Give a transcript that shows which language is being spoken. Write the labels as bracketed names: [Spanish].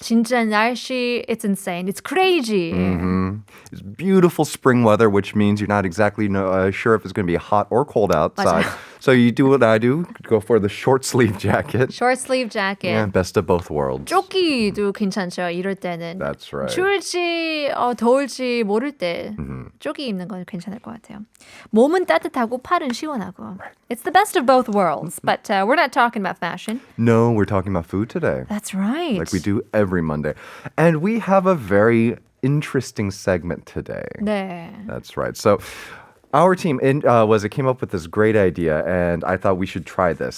[Korean] 진짜 날씨, [English] it's insane. It's crazy. It's beautiful spring weather, which means you're not exactly sure if it's going to be hot or cold outside. [Korean] 맞아요. [English] So you do what I do, go for the short sleeve jacket. Short sleeve jacket. Yeah, best of both worlds. [Korean] 조끼도 괜찮죠. 이럴 때는. [English] That's right. [Korean] 추울지 더울지 모를 때 조끼 입는 건 괜찮을 것 같아요. 몸은 따뜻하고 팔은 시원하고. [English] It's the best of both worlds. But we're not talking about fashion. No, we're talking about food today. That's right. Like we do every Monday. And we have a very interesting segment today. [Korean] 네. [English] That's right. So our team came up with this great idea, and I thought we should try this.